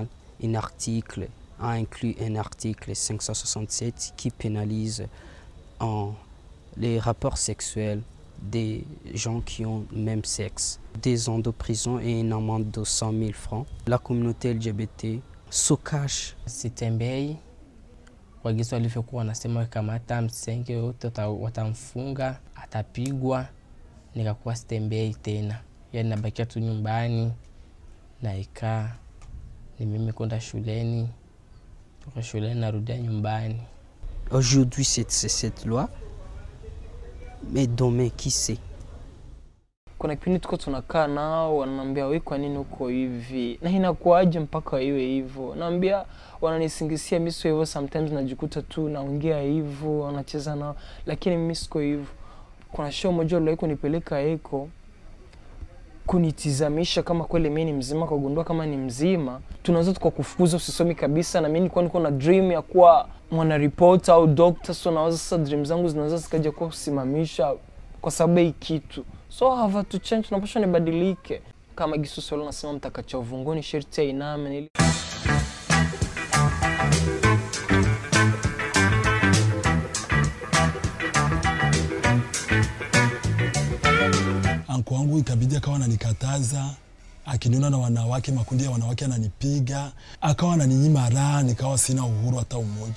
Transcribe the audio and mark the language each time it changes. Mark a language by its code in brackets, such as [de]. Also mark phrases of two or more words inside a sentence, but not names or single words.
[fr] Un article a inclus un article 567 qui pénalise les rapports sexuels des gens qui ont le même sexe. 2 ans de prison et une amende de 100 000 francs. La communauté LGBT se cache. [sw] Sitembei, wagizo walivyokuwa wanasema kama hata msenge yote watamfunga, atapigwa, nikakuwa sitembei tena. Yani nabakia tu nyumbani, naikaa, ni mimi kwenda shuleni, toka shuleni narudia nyumbani. [fr] Aujourd'hui c'est cette loi. Mais demain, qui sait? [sw] Kuna kipindi tuko tunakaa nao wananiambia wewe kwa nini uko hivi? Na inakuaje mpaka iwe hivyo? Naambia wananisingisia mimi sio hivyo, sometimes najikuta tu naongea hivyo, wanacheza nao, lakini mimi siko hivyo. Kuna show moja leo kunipeleka eko kunitizamisha kama kweli mimi ni mzima, kugundua kama ni mzima. Tunaweza tukakufukuza usisomi kabisa, na mimi nilikuwa niko na dream ya kuwa mwana reporter au doctor, so nawaza sasa dream zangu zinaweza zikaja kwa kusimamisha kwa sababu hii kitu. [en] So I have to change, [sw] napaswa nibadilike. Kama Gisu Solo nasema mtakacha uvunguni sherti ya iname. Anko wangu ikabidi akawa ananikataza, akiniona na wanawake, makundi ya wanawake ananipiga, akawa ananinyima raha, nikawa sina uhuru hata umoja.